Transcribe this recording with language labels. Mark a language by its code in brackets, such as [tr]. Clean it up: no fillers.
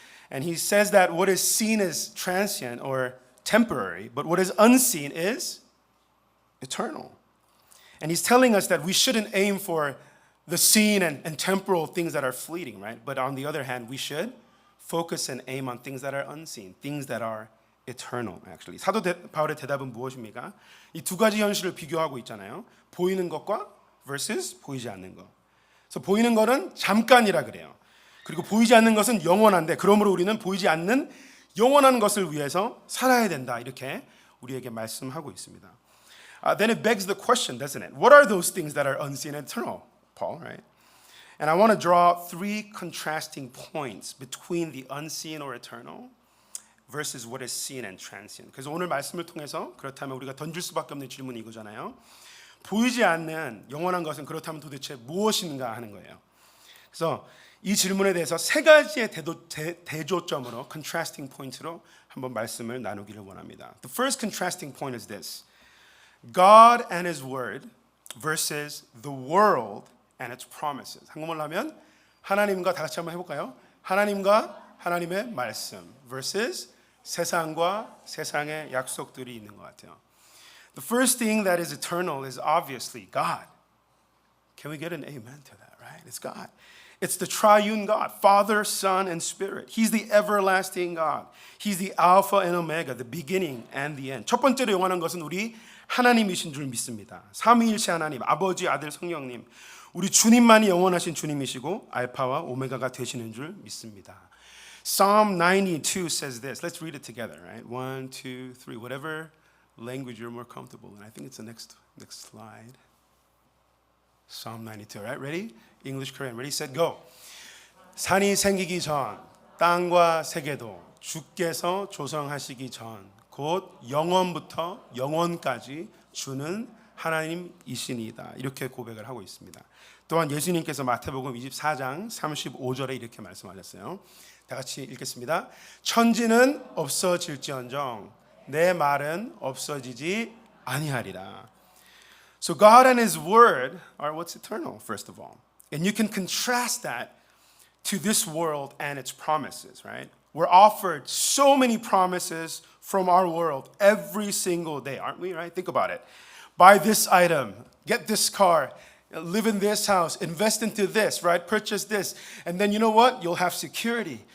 [en] And he says that what is seen is transient or temporary, but what is unseen is eternal. And he's telling us that we shouldn't aim for the seen and temporal things that are fleeting, right? But on the other hand, we should focus and aim on things that are unseen, things that are eternal, actually. [ko] 사도 바울의 대답은 무엇입니까? 이 두 가지 현실을 비교하고 있잖아요. 보이는 것과 versus 보이지 않는 것. 그래서 보이는 것은 잠깐이라 그래요. 그리고 보이지 않는 것은 영원한데 그러므로 우리는 보이지 않는 영원한 것을 위해서 살아야 된다. 이렇게 우리에게 말씀하고 있습니다. [en] Then it begs the question, doesn't it? What are those things that are unseen and eternal, Paul, right? And I want to draw three contrasting points between the unseen or eternal versus what is seen and transient. [ko] 그래서 오늘 말씀을 통해서 그렇다면 우리가 던질 수밖에 없는 질문이 이거잖아요. 보이지 않는 영원한 것은 그렇다면 도대체 무엇인가 하는 거예요. 그래서 이 질문에 대해서 세 가지의 대조점으로 contrasting point로 한번 말씀을 나누기를 원합니다. [en] The first contrasting point is this. God and His Word versus the world and its promises. [ko] 한국말로 하면 하나님과 다 같이 한번 해볼까요? 하나님과 하나님의 말씀 versus 세상과 세상의 약속들이 있는 것 같아요. [en] The first thing that is eternal is obviously God. Can we get an amen to that, right? It's God. It's the triune God, Father, Son, and Spirit. He's the everlasting God. He's the Alpha and Omega, the beginning and the end. [ko] 첫 번째로 영원한 것은 우리 하나님이신 줄 믿습니다. 삼위일체 하나님, 아버지, 아들, 성령님. 우리 주님만이 영원하신 주님이시고 알파와 오메가가 되시는 줄 믿습니다. [en] Psalm 92 says this. Let's read it together, right? 1, 2, 3. Whatever language you're more comfortable in. I think it's the next slide. Psalm 92, right? Ready? English, Korean. Ready, set, go. [ko] 산이 생기기 전 땅과 세계도 주께서 조성하시기 전 곧 영원부터 영원까지 주는 하나님이시니이다. 이렇게 고백을 하고 있습니다. 또한 예수님께서 마태복음 24장 35절에 이렇게 말씀하셨어요. 다 같이 읽겠습니다. 천지는 없어질지언정 내 말은 없어지지 아니하리라. [en] So God and His Word are what's eternal, first of all. And you can contrast that to this world and its promises, right? We're offered so many promises from our world every single day, aren't we, right? Think about it. Buy this item, get this car, live in this house, invest into this, right? Purchase this. And then you know what? You'll have security.